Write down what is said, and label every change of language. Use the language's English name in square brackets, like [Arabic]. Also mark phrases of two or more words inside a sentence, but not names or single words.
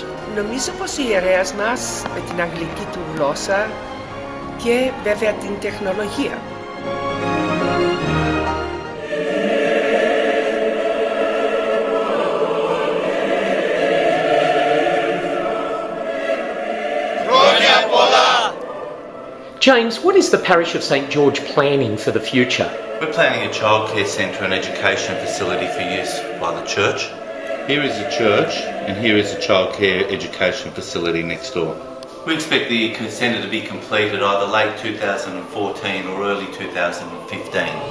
[Greek] Νομίζω πως η ιερέας μας με την αγγλική του γλώσσα και βέβαια την τεχνολογία. Χρόνια Πολλά! [English] James, what is the parish of St George planning for the future? We're planning a childcare centre and education facility for use by the church. Here is a church and here is a childcare education facility next door. We expect the centre to be completed either late 2014 or early 2015.